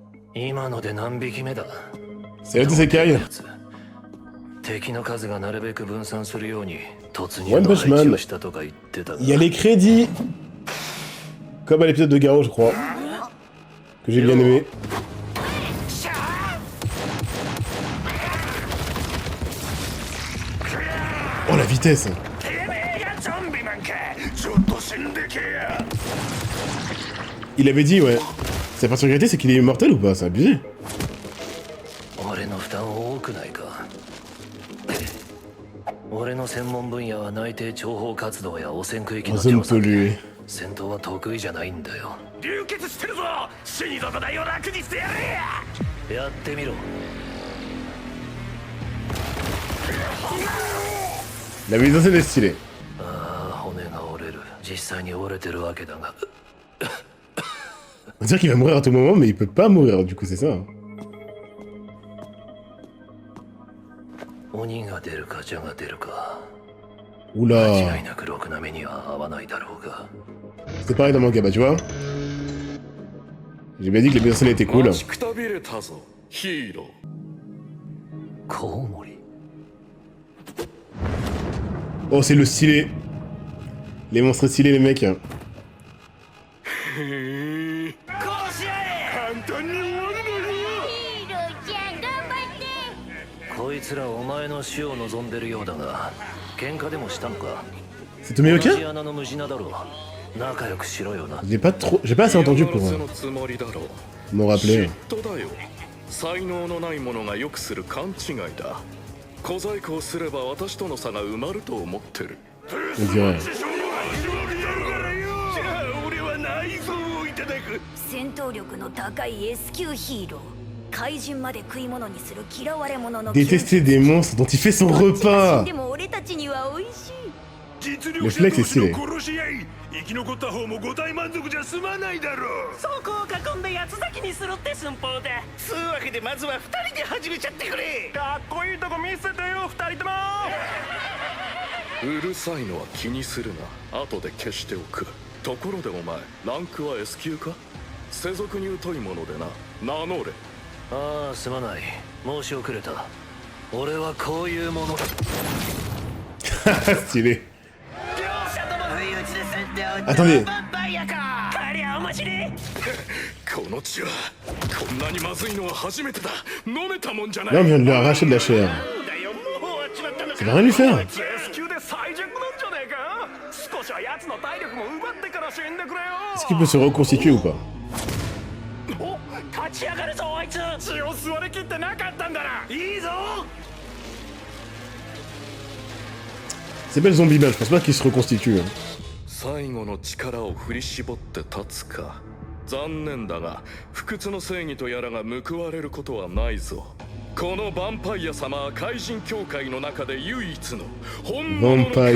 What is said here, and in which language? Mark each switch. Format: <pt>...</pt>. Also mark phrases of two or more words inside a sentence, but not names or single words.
<ja>今ので何匹目だ。</ja> <fr>C'est un de ces cailles.</fr> <ja>敵の数がなるべく分散するように突入 One の Punch 配置 Man. をしたとか言ってたが</ja> <fr>Il y a les crédits. Comme à l'épisode de Garo, je crois. Que j'ai bien aimé. Oh la vitesse. Il avait dit, ouais. Sa particularité, c'est qu'il est immortel ou pas? C'est abusé.</fr> <ja>俺の負担多くないか。俺の専門分野は内定諜報活動や汚染区域の</ja> <fr>Zone</fr> <ja>調査。</ja> <fr>polluée.</fr> <ja>戦闘は得意じゃないんだよ。流血してるぞ。死にどこだよ、楽にしてやれ。やってみろ。</ja> <fr>La mise en scène est stylée.</fr> <ja>ああ、骨が折れる。実際に折れてるわけだが。</ja> <fr>On dirait qu'il va mourir à tout moment, mais il peut pas mourir, du coup, c'est ça.</fr> <ja>鬼が出るか蛇が出るか。</ja> <fr>Oula.</fr> <ja>間違いなくろくな目には合わないだろうが。</ja> <fr>C'est pareil dans le manga, bah tu vois. J'ai bien dit que la mise en scène était cool.</fr> <ja>待ちくたびれたぞ、ヒーロー。コウモリ。</ja> <fr>Oh, c'est le stylé. Les monstres stylés, les mecs.</fr> <ja>こうし合え。簡単に終わるのよ。ヒーローちゃん頑張って。こいつらお前の死を望んでるようだが、喧嘩でもしたのか。</ja> <fr>C'est Tommy</fr> <ja>同じ</ja> <fr>Oka?</fr> <ja>穴の無事なだろう。仲良くしろよな。</ja> <fr>J'ai pas assez entendu pour</fr> <ja>のつもりだろう。</ja> <fr>m'en rappeler.</fr> <ja>嫉妬だよ。才能のない者がよくする勘違いだ。小細工をすれば私との差が埋まると思ってる。</ja> <fr>On dirait.</fr> <ja>じゃあ俺は内臓をいただく。戦闘力の高い S 級ヒーロー。怪人まで食い物にする嫌われ者の</ja> <fr>Détester des monstres dont il fait son repas.</fr> <ja>でも俺たちには美味しい。実</ja> <fr>Le flex est stylé.</fr> <ja>殺し合い、生き残った方も五体満足じゃ済まないだろう。そこを囲んで八つ咲きにするって寸法だ。つうわけでまずは2人で始めちゃってくれ。かっこいいとこ見せてよ二人とも。うるさいのは気にするな。後で消しておく。ところでお前、ランクは S 級か？世俗に疎いものでな。名乗れ。ああ、すまない。申し遅れた。俺はこういうものだ。</ja> <fr>Stylé.</fr> <ja>両者とも不意打ちで先手を打った</ja> <fr>Attendez.</fr> <ja>バンバイアか。かりゃ面白い。この血はこんなにまずいのは初めてだ。飲めたもんじゃな</ja> <fr>Là, on</fr> <ja>い。</ja> <fr>vient de lui arracher de la chair.</fr> <ja>だよ、もう終わっちまったの</ja> <fr>Ça</fr> <ja>か。</ja> <fr>va rien lui faire.</fr> <ja>S 級で最弱なんじゃねえか。少しは奴の体力も奪ってから死んでくれよ。</ja> <fr>Est-ce qu'il peut se reconstituer ou pas?</fr> <ja>お、立ち上がるぞあいつ。血を吸われきってなかったんだな。いいぞ。</ja> <fr>C'est pas le zombie man, je pense pas qu'il se reconstitue. Hein.</fr> <ja>最後の力を振り絞って立つか。残念だが不屈の正義とやらが報われることはないぞ。このヴァンパイア様は怪人協会の中で唯一の本物の怪</ja>